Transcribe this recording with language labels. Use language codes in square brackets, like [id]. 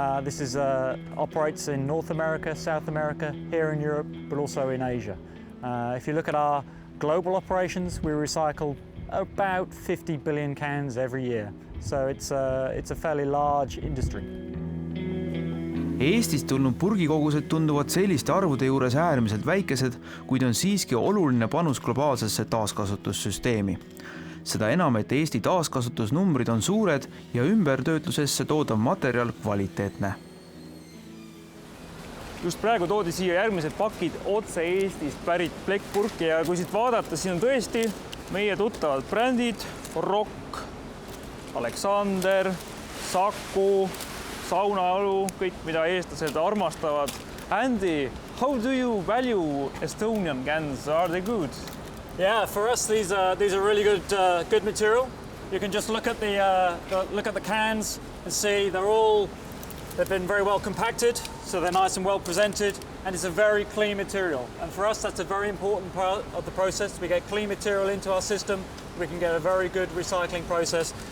[en] This is operates in North America, South America, here in Europe, but also in Asia. If you look at our global operations, we recycle about 50 billion cans every year. So it's a fairly large industry. [et] Eestist tulnud purgikogused tunduvad selliste arvude juures äärmiselt väikesed, kuid on siiski oluline panus globaalsesse taaskasutussüsteemi. Seda enam, et Eesti taaskasutusnumbrid on suured ja ümbertöötlusesse toodav materjal kvaliteetne. Just praegu toodi siia järgmised pakid otse Eestist pärit plekkpurki ja kui siit vaadata, siin on tõesti meie tuttavad brändid Rock, Alexander, Saku, Saunaõlu, kõik mida eestlased armastavad. [en] Andy, how do you value Estonian cans? Are they good? Yeah, for us these are really good material. You can just look at the cans and see they've been very well compacted, so they're nice and well presented, and it's a very clean material. And for us, that's a very important part of the process. We get clean material into our system, we can get a very good recycling process.